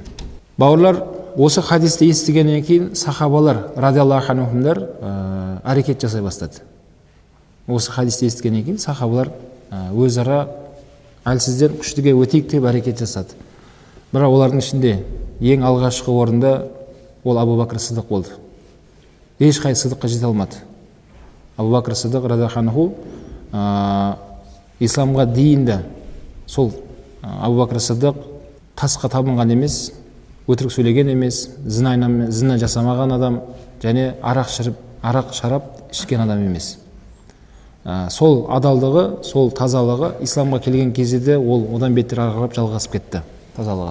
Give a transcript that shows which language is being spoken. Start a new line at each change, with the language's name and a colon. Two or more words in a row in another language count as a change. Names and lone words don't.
Kazakh: Бауырлар, осы хадисті естігеннен кейін сахабалар радиаллаху анхумдар әрекет жасай бастады. Осы хадисті естігеннен кейін сахабалар өзара әлсізден күштіге өтейік деп әрекет жасады. Бірақ олардың ішінде ең алғашқы орында ол Абу Бакр Сиддиқ болды. Ешқай Сиддиққа жете алмады. Абу Бакр Сиддиқ
Arabic: رضي الله عنه
Kazakh: исламға дейін де сол Абу Бакр Сиддиқ тасқа табынған емес, өтірік сөйлеген емес, зина жасамаған адам, және арақ шарап ішкен адам емес. Сол адалдығы, сол тазалығы исламға келген кезде ол одан бетер арғырап жалғасып кетті тазалығы.